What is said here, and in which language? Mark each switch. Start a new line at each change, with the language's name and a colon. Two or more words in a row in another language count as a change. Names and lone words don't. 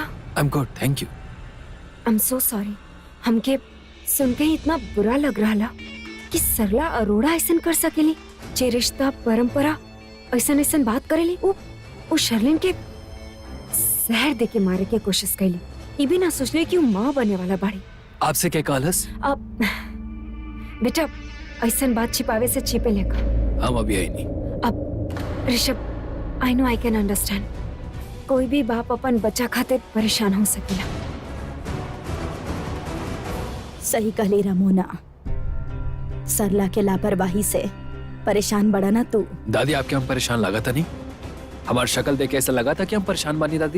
English: I am good, thank you. I am so sorry.
Bhojpuri: हमके सुन के ही इतना बुरा लग रहा कि सरला अरोड़ा ऐसा कर सकेली, जे रिश्ता परंपरा ऐसा ऐसा बात करेली। वो शर्लिन के जहर दे के मारे के कोशिश कैली। ये भी ना सोचले कि वो माँ बने वाला बाड़ी। आपसे क्या कहलस? अब बेटा ऐसा बात छिपावे से छिपे लेखा। हम अभी आई नहीं। अब ऋषभ,
English: I know I can understand.
Bhojpuri: कोई भी बाप अपन बच्चा खातिर परेशान हो सकेला। सही कहली रमोना, सरला के लापरवाही से परेशान बड़ा ना तू। दादी, आपके हम परेशान लगा था नहीं? हमारी शक्ल देख के ऐसा लगा था कि हम परेशान बानी दादी?